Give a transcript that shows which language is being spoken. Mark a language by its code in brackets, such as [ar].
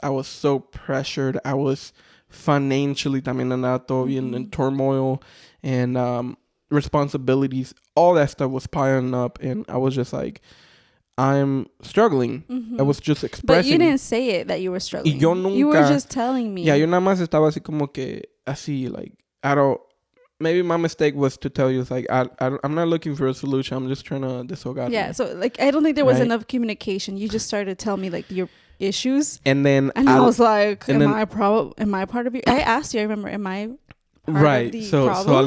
[en] I was so pressured. I was financially [es] también andaba todo bien [en] in turmoil, and responsibilities. All that stuff was piling up, and I was just like, I'm struggling. I was just expressing. But you didn't say it that you were struggling. [es] Y yo nunca, [en] you were just telling me. [es] Yeah, yo nada más estaba así como que así, [en] like, I don't. Maybe my mistake was to tell you, it's like, I'm not looking for a solution. I'm just trying to desahogar. Yeah, so like I don't think there was enough communication. You just started to tell me like your issues, and then I was like, am I part of you? I asked you, I remember, am I part of the so problem?